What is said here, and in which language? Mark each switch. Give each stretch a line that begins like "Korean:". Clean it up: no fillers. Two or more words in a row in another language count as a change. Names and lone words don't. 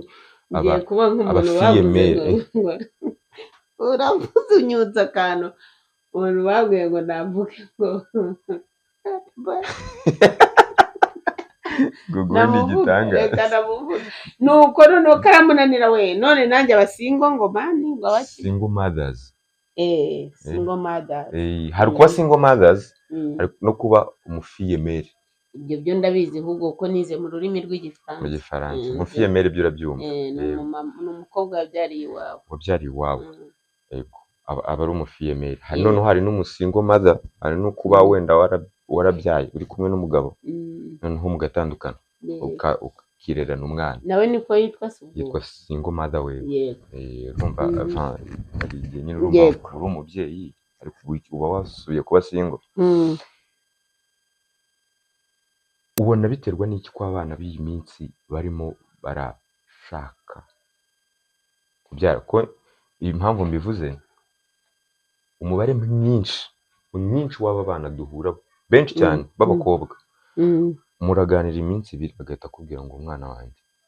Kinyarwanda: Ngiye kuba nk'umuntu wavuze ngo uravuze unyutse akantu umuntu babwiye ngo navuge ngo gugundi gitangaza nuko noneho karamunanira we none nanjye abasingle ngo mani ngo abaki
English: single mothers. Single mothers.
Kinyarwanda: Hari kuba
English: single mothers
Kinyarwanda: no kuba umufiyemeri. Ibyo byo ndabizi ahubwo ko nize mu rurimi rw'igifaransa. Mu gifaransa. Umufiyemeri byo urabyumva. Ni umukobwa wabyariye iwawe. Wabyariye iwawe. Yego. Aba ari umufiyemeri. Noneho hari n'
English: umusingle mother,
Kinyarwanda: hari no kuba wenda warabyaye uri kumwe n'umugabo. Noneho mugatandukana. Ukirerana umwana. Nawe niko yitwa se? Yitwa
English: single mother
Kinyarwanda: we. Urumva hari igihe nyine urumva uri umubyeyi ariko uba wasubiye kuba single. Ubona biterwa n'iki ko abana b'iyi minsi barimo barashaka kubyara ko impamvu mbivuze umubare mwinshi w'aba bana duhura benshi cyane b'abakobwa muraganira iminsi ibiri bagahita akubwira ngo umwana wanjye